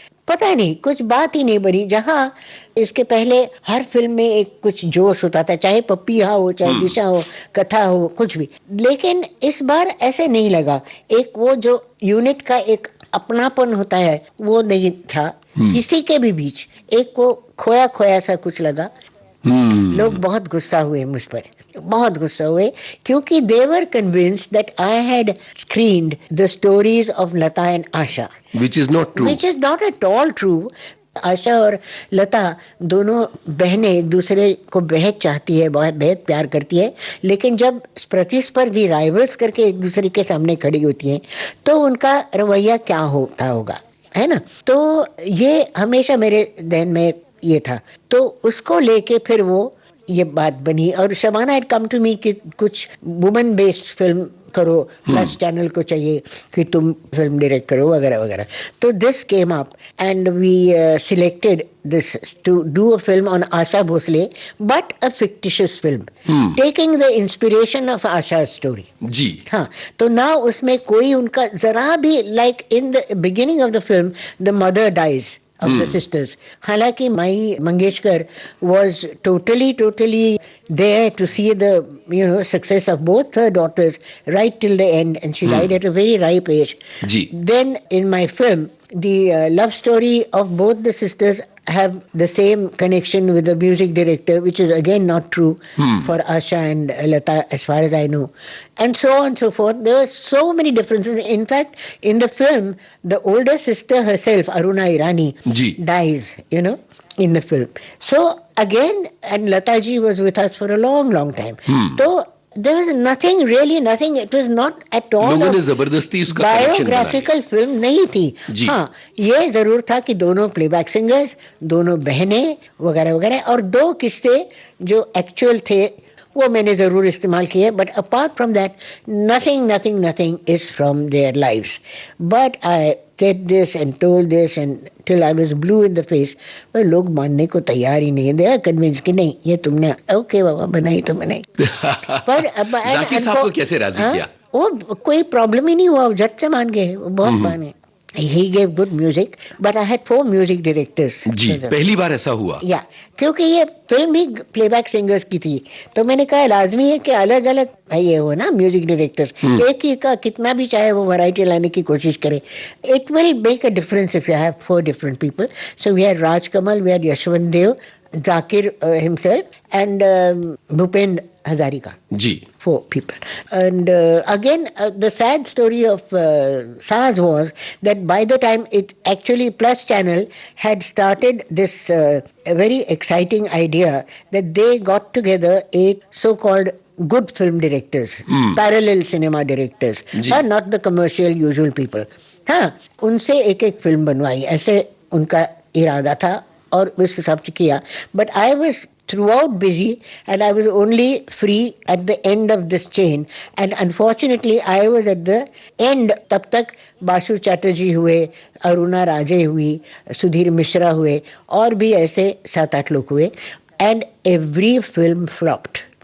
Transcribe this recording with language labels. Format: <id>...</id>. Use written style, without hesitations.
<hi>पता नहीं, कुछ बात ही नहीं बनी। जहाँ इसके पहले हर फिल्म में एक कुछ जोश होता था, चाहे पपिया हो, चाहे दिशा हो, कथा हो, कुछ भी। लेकिन इस बार ऐसे नहीं लगा। एक वो जो यूनिट का एक अपनापन होता है वो नहीं था किसी के भी बीच। एक को खोया खोया सा कुछ लगा। लोग बहुत गुस्सा हुए मुझ पर, बहुत गुस्सा हुए, क्योंकि</hi> <en>they were convinced that I had screened the stories of Lata and Asha, which is not true. Which is not at all true.</en> <hi>आशा और लता दोनों बहनें एक दूसरे को बेहद चाहती है, बहुत बेहद प्यार करती है, लेकिन जब प्रतिस्पर्धी राइवल्स करके एक दूसरे के सामने खड़ी होती हैं तो उनका रवैया क्या होता होगा, है ना। तो ये हमेशा मेरे ध्यान में ये था। तो उसको लेके फिर वो ये बात बनी और Shabana</hi> <en>had come to me</en> <hi>कि कुछ वुमेन बेस्ड फिल्म करो, प्लस चैनल को चाहिए कि तुम फिल्म डायरेक्ट करो वगैरह वगैरह।</hi> <en>तो this came up and we selected this to do a film on Asha Bhosle, but a fictitious film taking the inspiration of Asha story.</en> <hi>जी हाँ, तो ना उसमें कोई उनका जरा भी,</hi> <en>Like in the beginning of the film the mother dies of the sisters.</en> <hi>हालांकि</hi> <en>Mai Mangeshkar was totally there to see the success of both her daughters right till the end, and she died at a very ripe age.</en> <hi>Ji.</hi> <en>Then in my film the love story of both the sisters have the same connection with the music director, which is again not true for Asha and Lata as far as I know, and so on and so forth. There were so many differences. In fact, in the film, the older sister herself, Aruna Irani, dies, in the film. So again, and Lata ji was with us for a long time. So there was nothing. It was not at all</en> <hi>लोगों ने जबरदस्ती उसका biographical film नहीं थी। हाँ, ये जरूर था कि दोनों प्लेबैक सिंगर्स, दोनों बहनें वगैरह वगैरह, और दो किस्से जो एक्चुअल थे वो मैंने जरूर इस्तेमाल किए,</hi> <en>But apart from that nothing is from their lives. But I said this and told this and till I was blue in the face,</en> <hi>पर लोग मानने को तैयार ही नहीं है।</hi> <en>they are convince</en> <hi>कि नहीं, ये तुमने ओके बाबा बनाई तो बनाई। पर जाकिर साहब को कैसे राजी किया? वो कोई प्रॉब्लम ही नहीं हुआ, झट से मान गए, बहुत माने।</hi> <en>He gave good music, but I had 4 music directors.</en> <hi>जी, पहली बार ऐसा हुआ? या, क्योंकि ये फिल्म ही प्लेबैक सिंगर्स की थी, तो मैंने कहा लाजमी है कि अलग अलग ये हो ना म्यूजिक डायरेक्टर्स। एक ही का कितना भी चाहे वो वैरायटी लाने की कोशिश करे,</hi> <en>It will make a difference if you have 4 different people. So we had Raj Kamal, we had Yashwant Dev, Zakir himself, and Bhupendra Hazarika.</en> <hi>Ji.</hi> <en>4 people. And again, the sad story of SARS was that by the time it actually Plus Channel had started this very exciting idea that they got together 8 so-called good film directors, parallel cinema directors, not the commercial usual people.</en> <hi>हाँ, उनसे एक film बनवाई, ऐसे उनका इरादा था और उस हिसाब से किया।</hi> <en>But I was throughout busy and I was only free at the end of this chain, and unfortunately I was at the end.</en> <hi>तब तक बासु चैटर्जी हुए, अरुणा राजे हुई, सुधीर मिश्रा हुए, और भी ऐसे 7-8 लोग हुए,</hi> <en>And every film flopped.</en>